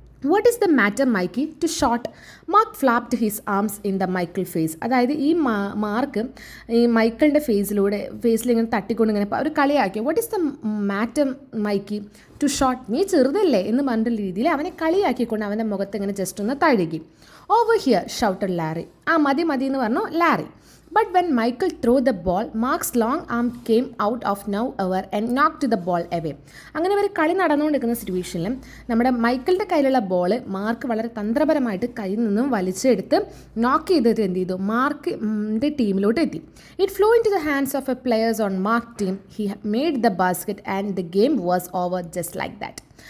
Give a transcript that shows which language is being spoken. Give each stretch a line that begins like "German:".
English: What is the matter Mikey too short? Mark flapped his arms in the Michael face.
Malayalam: അതായത് ഈ mark ഈ മൈക്കിളിൻ്റെ ഫേസിലിങ്ങനെ തട്ടിക്കൊണ്ട് ഇങ്ങനെ ഒരു കളിയാക്കി.
English: What is the matter Mikey too short?
Malayalam: നീ ചെറുതല്ലേ എന്ന് പറഞ്ഞ രീതിയിൽ അവനെ കളിയാക്കിക്കൊണ്ട് അവൻ്റെ മുഖത്ത് ഇങ്ങനെ ജസ്റ്റ് ഒന്ന് തഴുകി.
English: Over here shouted Larry.
Malayalam: മതി എന്ന് പറഞ്ഞു Larry.
English: But when Michael threw the ball, Mark's long arm came out of nowhere and knocked the ball away.
Malayalam: അങ്ങനെ ഒരു കളി നടന്നുകൊണ്ടിരിക്കുന്ന സിറ്റുവേഷനിൽ നമ്മുടെ മൈക്കിളിൻ്റെ കയ്യിലുള്ള ബോൾ മാർക്ക് വളരെ തന്ത്രപരമായിട്ട് കയ്യിൽ നിന്നും വലിച്ചെടുത്ത് നോക്ക് ചെയ്തിട്ട് എന്ത് ചെയ്തു? മാർക്കിൻ്റെ ടീമിലോട്ട് എത്തി.
English: It flow into the hands of a players on Mark team. He made the basket and the game was over just like that.